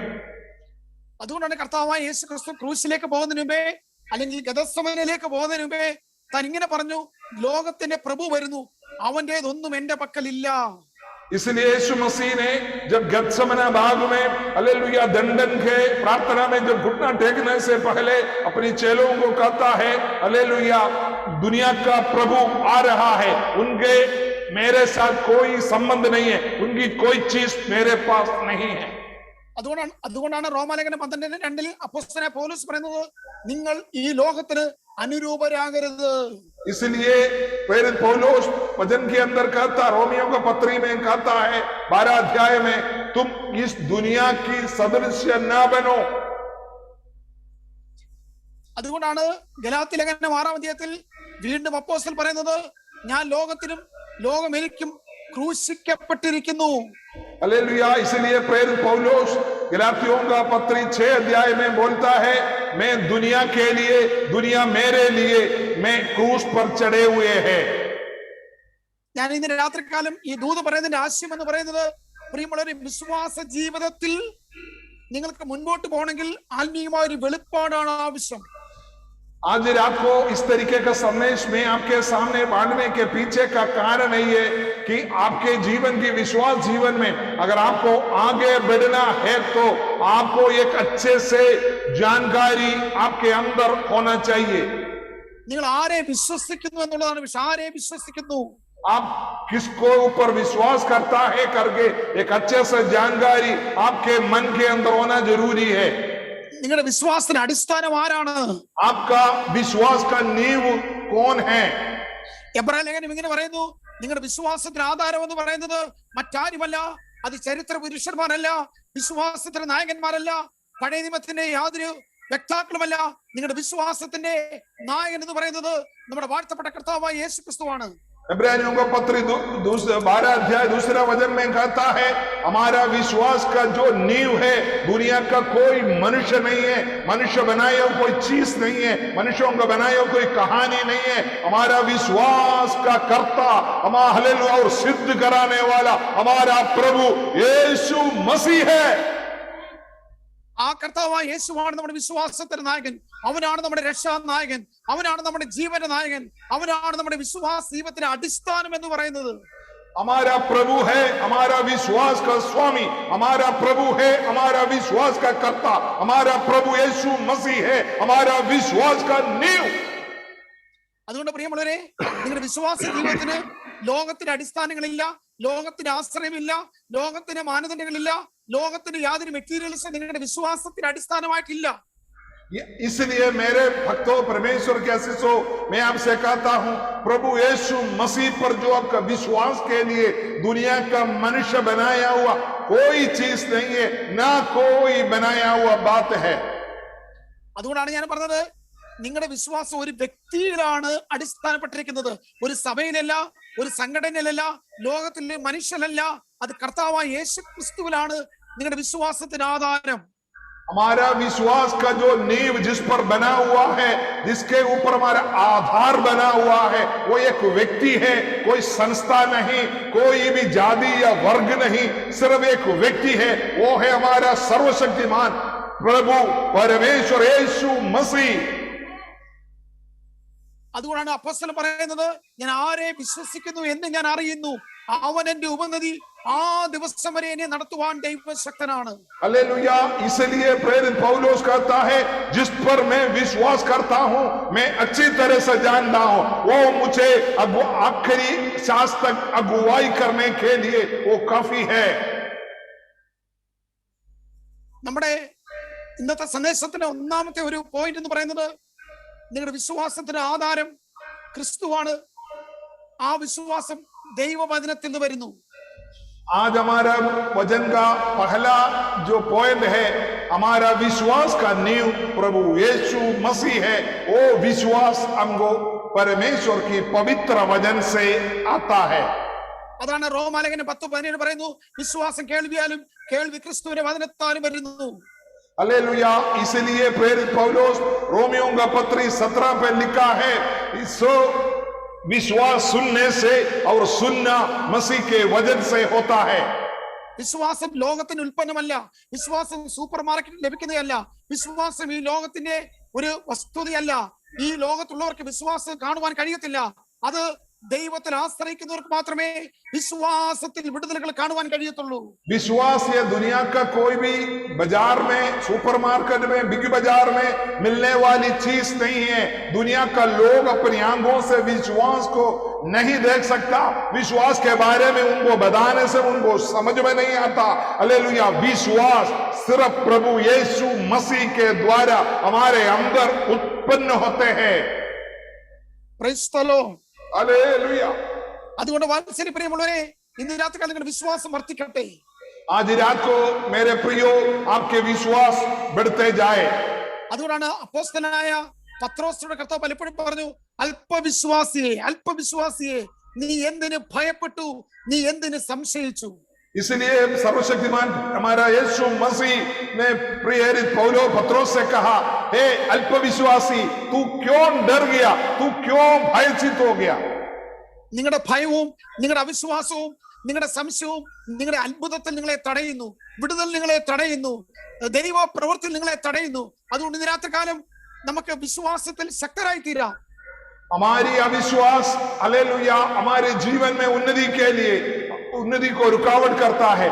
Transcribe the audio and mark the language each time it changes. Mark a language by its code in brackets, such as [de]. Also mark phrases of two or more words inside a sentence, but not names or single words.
[ml] അതുകൊണ്ടാണ് കർത്താവായ യേശു ക്രിസ്തു ക്രൂശിലേക്ക് പോകുന്നതിന് മുമ്പേ, അല്ലെങ്കിൽ ഗതസമനയിലേക്ക് പോകുന്നതിന് മുമ്പേ താൻ ഇങ്ങനെ പറഞ്ഞു, ലോകത്തിന്റെ പ്രഭു വരുന്നു, അവന്റേതൊന്നും എന്റെ പക്കലില്ല. [hi] इसलिए यीशु मसीह ने जब गतसमना बाग में हालेलुया दंडन के प्रार्थना में जब घुटना टेकने से पहले अपनी चेलों को कहता है, हालेलुया दुनिया का प्रभु आ रहा है, उनके मेरे साथ कोई संबंध नहीं है, उनकी कोई चीज मेरे पास नहीं है. [ml] അതുകൊണ്ടാണ് റോമാലേഖനം 12:2 അപ്പോസ്തലനായ പൗലോസ് പറയുന്നത്, നിങ്ങൾ ഈ ലോകത്തിന് അനുരൂപരാകരുത്. [hi] इसलिए प्रेरित पौलुस वचन के अंदर कहता, रोमियो का पत्री में कहता है 12 अध्याय में, तुम इस दुनिया की सदृश्य न बनो. [ml] അതുകൊണ്ടാണ് ഗലാത്യ ലേഖനം 6-ാം അധ്യായത്തിൽ വീണ്ടും അപ്പോസ്തലൻ പറയുന്നത്, ഞാൻ ലോകത്തിനും ലോകം എനിക്കും ക്രൂശിക്കപ്പെട്ടിരിക്കുന്നു. [hi] हालेलुया. इसलिए प्रेरित पौलुस गलातियों का पत्री 6 अध्याय में बोलता है, मैं दुनिया के लिए, दुनिया मेरे लिए, मैं क्रूस पर चढ़े हुए हैं. [ml] ഞാൻ ഇന്ന് രാത്രികാലം ഈ ദൂത് പറയുന്നതിന്റെ ആശയം എന്ന് പറയുന്നത്, പ്രിയമുള്ളവരെ, വിശ്വാസ ജീവിതത്തിൽ നിങ്ങൾക്ക് മുൻപോട്ട് പോകണമെങ്കിൽ ആത്മീയമായ ഒരു വെളിപ്പാടാണ് ആവശ്യം. [hi] आज रात को इस तरीके का संदेश में आपके सामने बांटने के पीछे का कारण यही है कि आपके जीवन की, विश्वास जीवन में अगर आपको आगे बढ़ना है तो आपको एक अच्छे से जानकारी आपके अंदर होना चाहिए. [ml] നിങ്ങൾ ആരെ വിശ്വസിക്കുന്നു എന്നുള്ളതാണ് വിഷയം. ആരെ വിശ്വസിക്കുന്നു, [hi] आप किसको ऊपर विश्वास करता है करके एक अच्छे से जानकारी आपके मन के अंदर होना जरूरी है. [ml] നിങ്ങളുടെ വിശ്വാസത്തിന് അടിസ്ഥാനം ആരാണ്? [hi] आपका विश्वास का नींव कौन है? [ml] എബ്രായ ലേഖനം ഇങ്ങനെ പറയുന്നു, നിങ്ങളുടെ വിശ്വാസത്തിന് ആധാരം എന്ന് പറയുന്നത് മറ്റാരുമല്ല, അത് ചരിത്ര പുരുഷന്മാരല്ല, വിശ്വാസത്തിന്റെ നായകന്മാരല്ല, പഴയ നിയമത്തിന്റെ യാതൊരു വ്യക്താക്കളുമല്ല. നിങ്ങളുടെ വിശ്വാസത്തിന്റെ നായകൻ എന്ന് പറയുന്നത് നമ്മുടെ വാഴ്ത്തപ്പെട്ട കർത്താവായ യേശു ക്രിസ്തുവാണ്. [hi] इब्रानियों का पत्र 12 अध्याय 2 वचन में कहता है, हमारा विश्वास का जो नींव है दुनिया का कोई मनुष्य नहीं है, मनुष्य बनाया कोई चीज नहीं है, मनुष्यों का बनाया कोई कहानी नहीं है. हमारा विश्वास का कर्ता, हमारा हालेलुया और सिद्ध कराने वाला हमारा प्रभु यीशु मसीह है. [ml] ആ കർത്താവായ യേശുവാണ് നമ്മുടെ വിശ്വാസത്തിന്റെ നായകൻ. അവനാണ് നമ്മുടെ രക്ഷാ നായകൻ. അവനാണ് നമ്മുടെ ജീവന്റെ നായകൻ. അവനാണ് നമ്മുടെ വിശ്വാസ ജീവിതത്തിന്റെ അടിസ്ഥാനം എന്ന് പറയുന്നത്. [hi] हमारा प्रभु है, हमारा विश्वास का स्वामी, हमारा प्रभु है, हमारा विश्वास का कर्ता, हमारा प्रभु यीशु मसीह है, हमारा विश्वास का नींव. [ml] അതുകൊണ്ട് പ്രിയമുള്ളവരെ, നിങ്ങളുടെ വിശ്വാസ ജീവിതത്തിന് ലോകത്തിന്റെ അടിസ്ഥാനങ്ങളില്ല, ലോകത്തിന്റെ ആശ്രയമില്ല, ലോകത്തിന്റെ മാനദണ്ഡങ്ങളില്ല, ലോകത്തിന്റെ യാതൊരു മെറ്റീരിയൽസും നിങ്ങളുടെ വിശ്വാസത്തിന് അടിസ്ഥാനമായിട്ടില്ല. [hi] इसलिए मेरे भक्तों, परमेश्वर के आशीषों, मैं आपसे कहता हूं, प्रभु यीशु मसीह पर जो आपका विश्वास के लिए दुनिया का मनुष्य बनाया हुआ कोई चीज नहीं है, ना कोई बनाया हुआ बात है. [ml] അതുകൊണ്ടാണ് ഞാൻ പറഞ്ഞത്, നിങ്ങളുടെ വിശ്വാസം ഒരു വ്യക്തിയിലാണ് അടിസ്ഥാനപ്പെട്ടിരിക്കുന്നത്. ഒരു സഭയിലല്ല, ഒരു സംഘടനയിലല്ല, ലോകത്തിലെ മനുഷ്യനല്ല, അത് കർത്താവായ യേശു ക്രിസ്തുവിലാണ് നിങ്ങളുടെ വിശ്വാസത്തിന് ആധാരം. [hi] हमारा विश्वास का जो नींव जिस पर बना हुआ है, जिसके ऊपर हमारा आधार बना हुआ है, वो एक व्यक्ति है, कोई संस्था नहीं, कोई भी जाति या वर्ग नहीं, सिर्फ एक व्यक्ति है. वो है हमारा सर्वशक्तिमान प्रभु परमेश्वर यीशु मसीह. [ml] അതുകൊണ്ടാണ് അപ്പോസ്തലൻ പറയുന്നത്, ഞാൻ ആരെ വിശ്വസിക്കുന്നു എന്ന് ഞാൻ അറിയുന്നു, അവൻ എന്റെ ഉപനദി, ആ ദിവസം വരെ എന്നെ നടത്തുവാൻ ദൈവശക്തനാണ്. [hi] हालेलुया. इसलिए प्रेरित पौलुस कहता है, जिस पर मैं विश्वास करता हूं, मैं अच्छी तरह से जानता हूं, वो मुझे आखिरी सांस तक अगुवाई करने के लिए वो काफी है. [ml] നമ്മുടെ ഇന്നത്തെ സന്ദേശത്തിന്റെ ഒന്നാമത്തെ ഒരു പോയിന്റ് എന്ന് പറയുന്നത്, നിങ്ങളുടെ വിശ്വാസത്തിന് ആധാരം ക്രിസ്തുവാണ്. ആ വിശ്വാസം ദൈവവചനത്തിൽ നിന്ന് വരുന്നു. [hi] आज हमारा वचन का पहला जो पॉइंट है, हमारा विश्वास का नींव प्रभु यीशु मसीह है. वो विश्वास हमको परमेश्वर की पवित्र वचन से आता है. [ml] അതാണ് റോമാലേഖനം 10:17 പറയുന്നു, വിശ്വാസം കേൾവിയാലും കേൾവി ക്രിസ്തുവിന്റെ വചനത്താലും വരുന്നു. [hi] हालेलुया. इसलिए प्रेरित पौलुस रोमियों का पत्री 17 पे लिखा है, सो विश्वास सुनने से और सुनना मसीह के वचन से होता है. [ml] വിശ്വാസം ലോകത്തിന്റെ ഉൽപ്പന്നമല്ല, വിശ്വാസം സൂപ്പർ മാർക്കറ്റിൽ ലഭിക്കുന്നതല്ല, വിശ്വാസം ഈ ലോകത്തിന്റെ ഒരു വസ്തുതയല്ല. ഈ ലോകത്തുള്ളവർക്ക് വിശ്വാസം കാണുവാൻ കഴിയത്തില്ല. അത് ദൈവത്തിൽ ആശ്രയിക്കുന്നവർക്ക് മാത്രമേ വിശ്വാസത്തിൽ വിടുതലുകൾ കാണുവാൻ കഴിയത്തുള്ളൂ. [hi] विश्वास ये दुनिया का कोई भी बाजार में, सुपरमार्केट में, बिग बाजार में मिलने वाली चीज नहीं है. दुनिया का लोग अपनी आंखों से विश्वास को नहीं देख सकता. विश्वास के बारे में उनको बताने से उनको समझ में नहीं आता. हालेलुया. विश्वास सिर्फ प्रभु यीशु मसीह के द्वारा हमारे अंदर उत्पन्न होते हैं. [en] Praise the Lord. [hi] हालेलुया. [ml] അതുകൊണ്ട് വാത്സല്യ പ്രിയമുള്ളവരെ, ഇന്ന് രാത്രി നിങ്ങളുടെ വിശ്വാസം വർദ്ധിക്കട്ടെ. [hi] आज रात को मेरे प्रियो आपके विश्वास बढ़ते जाए. [ml] അതുകൊണ്ടാണ് അപ്പോസ്തലനായ പത്രോസിനോട് കർത്താവ് പലപ്പോഴും പറഞ്ഞു, അല്പവിശ്വാസിയെ, അല്പവിശ്വാസിയെ, നീ എന്തിന് ഭയപ്പെട്ടു, നീ എന്തിന് സംശയിച്ചു. [hi] इसलिए सर्वशक्तिमान हमारा यीशु मसीह ने प्रेरित पौलो पत्रोस से कहा, हे अल्पविश्वासी, तू क्यों डर गया, तू क्यों भयभीत हो गया? [ml] നിങ്ങളുടെ ഭയവും നിങ്ങളുടെ അവിശ്വാസവും നിങ്ങളുടെ സംശയവും നിങ്ങളുടെ അത്ഭുതത്തിൽ നിങ്ങളെ തടയുന്നു, വിടുതൽ നിങ്ങളെ തടയുന്നു, ദൈവ പ്രവൃത്തി നിങ്ങളെ തടയുന്നു. അതുകൊണ്ട് ഇന്ന് രാത്രികാലം നമുക്ക് വിശ്വാസത്തിൽ ശക്തരായി തീരാം. [hi] हमारी अविश्वास हालेलुया हमारे जीवन में उन्नति के लिए उन्नति को रुकावट करता है.